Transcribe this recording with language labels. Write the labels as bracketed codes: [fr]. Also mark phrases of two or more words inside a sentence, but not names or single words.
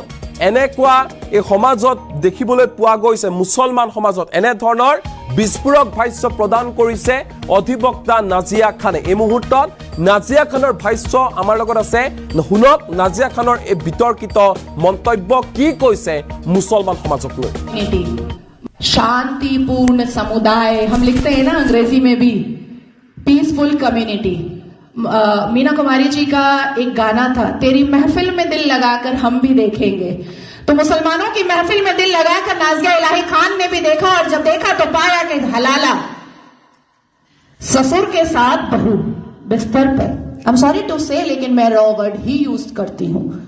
[as] এনেকুৱা এই সমাজত দেখিবলৈ পোৱা গৈছে, মুছলমান সমাজত এনেধৰণৰ বিস্ফোৰক ভাষ্য প্ৰদান কৰিছে অধিবক্তা নাজিয়া খানে। এই মুহূৰ্তত নাজিয়া খানৰ ভাষ্য আমাৰ লগত আছে, শুনক নাজিয়া খানৰ এই বিতৰ্কিত মন্তব্য কি কৈছে মুছলমান সমাজক লৈ। [hi] शांतिपूर्ण समुदाय हम लिखते हैं ना अंग्रेजी में भी, [en] peaceful community. [hi] मीना कुमारी जी का एक गाना था, तेरी महफिल में दिल लगाकर हम भी देखेंगे। तो मुसलमानों की महफिल में दिल लगाकर नाजिया इलाही खान ने भी देखा, और जब देखा तो पाया कि हलाला ससुर के साथ बहू बिस्तर पर, [en] I am sorry to say, [hi] लेकिन मैं [en] raw word [hi] ही यूज करती हूं।